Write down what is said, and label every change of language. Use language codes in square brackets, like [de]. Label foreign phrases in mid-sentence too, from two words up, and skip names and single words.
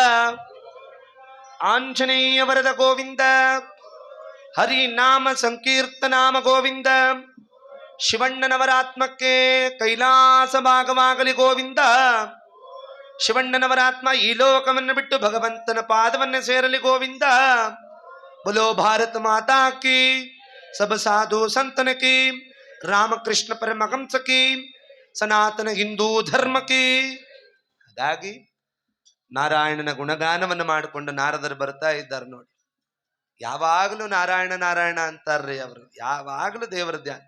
[kn] ಆಂಜನೇಯ ವರದ ಗೋವಿಂದ. ಹರಿನಾಮ ಸಂಕೀರ್ತನಾಮ ಗೋವಿಂದ. ಶಿವಣ್ಣನವರಾತ್ಮಕ್ಕೆ ಕೈಲಾಸ ಭಾಗವಾಗಲಿ ಗೋವಿಂದ. ಶಿವಣ್ಣನವರಾತ್ಮ ಈ ಲೋಕವನ್ನು ಬಿಟ್ಟು ಭಗವಂತನ ಪಾದವನ್ನು ಸೇರಲಿ ಗೋವಿಂದ. [hi] बोलो भारत माता की, सब साधु संतन की, रामकृष्ण परमहंस की, सनातन हिंदू धर्म की. [kn] ಹಾಗಾಗಿ ನಾರಾಯಣನ ಗುಣಗಾನವನ್ನು ಮಾಡಿಕೊಂಡು ನಾರದರು ಬರ್ತಾ ಇದ್ದಾರೆ ನೋಡಿ. ಯಾವಾಗಲೂ ನಾರಾಯಣ ನಾರಾಯಣ ಅಂತಾರ್ರಿ ಅವರು, ಯಾವಾಗಲೂ ದೇವರ ಧ್ಯಾನ.